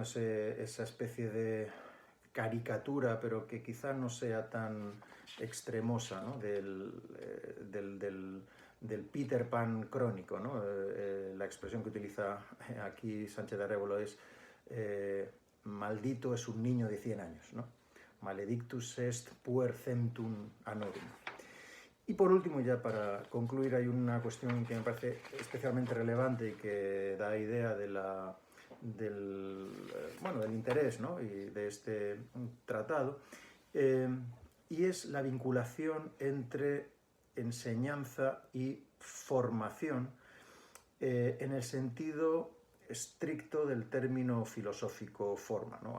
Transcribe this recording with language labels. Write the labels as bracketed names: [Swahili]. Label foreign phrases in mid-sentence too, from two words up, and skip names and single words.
[Spanish] Esa especie de caricatura, pero que quizá no sea tan extremosa, ¿no? del Peter Pan crónico, ¿no? La expresión que utiliza aquí Sánchez de Arévalo es maldito es un niño de 100 años, ¿no? [Latin] Maledictus est puer centum annorum. [Spanish] Y por último, ya para concluir, hay una cuestión que me parece especialmente relevante y que da idea del interés, ¿no? Y de este tratado, y es la vinculación entre enseñanza y formación, en el sentido estricto del término filosófico forma, ¿no?